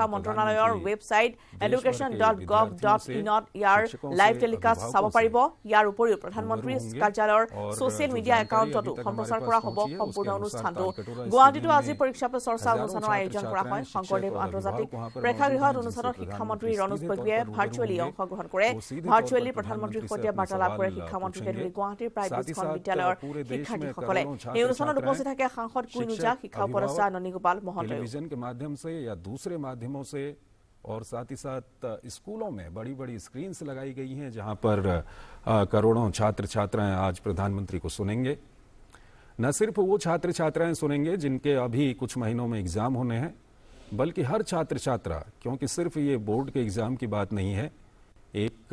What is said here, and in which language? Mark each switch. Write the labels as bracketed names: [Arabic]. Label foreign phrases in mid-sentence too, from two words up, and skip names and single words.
[Assamese] মন্ত্ৰালয়ৰ ৱেবছাইট education.gov.in ইয়াৰ লাইভ টেলিকাষ্ট চাব পাৰিব ইয়াৰ উপৰিও প্ৰধানমন্ত্ৰী কাৰ্যালয়ৰ ছ'চিয়েল মিডিয়া একাউণ্টতো সম্প্ৰচাৰ কৰা হ'ব সম্পূৰ্ণ অনুষ্ঠানটো গুৱাহাটীতো আজি পৰীক্ষা পে চৰ্চা অনুষ্ঠানৰ আয়োজন কৰা হয় শংকৰদেৱ আন্তৰ্জাতিক প্ৰেক্ষাগৃহত অনুষ্ঠানত শিক্ষামন্ত্ৰী ৰণোজ পেগুৱে ভাৰ্চুৱেলি অংশগ্ৰহণ কৰে ভাৰ্চুৱেলি প্ৰধানমন্ত্ৰীৰ সৈতে বাৰ্তালাপ কৰে শিক্ষামন্ত্ৰীকে ধৰি গুৱাহাটীৰ প্ৰায় 20খন বিদ্যালয়ৰ শিক্ষাৰ্থীসকলে এই অনুষ্ঠানত উপস্থিত থাকে সাংসদ কুইনুজা শিক্ষা উপদেষ্টা ননী গোপাল মহন্ত [Hindi] टेलीविजन के माध्यम से या दूसरे माध्यमों से और साथ ही साथ स्कूलों में बड़ी-बड़ी स्क्रीन्स लगाई गई हैं जहां पर करोड़ों छात्र छात्राएं आज प्रधानमंत्री को सुनेंगे न सिर्फ वो छात्र छात्राएं सुनेंगे जिनके अभी कुछ महीनों में एग्जाम होने हैं बल्कि हर छात्र छात्रा क्योंकि सिर्फ ये बोर्ड के एग्जाम की बात नहीं है एक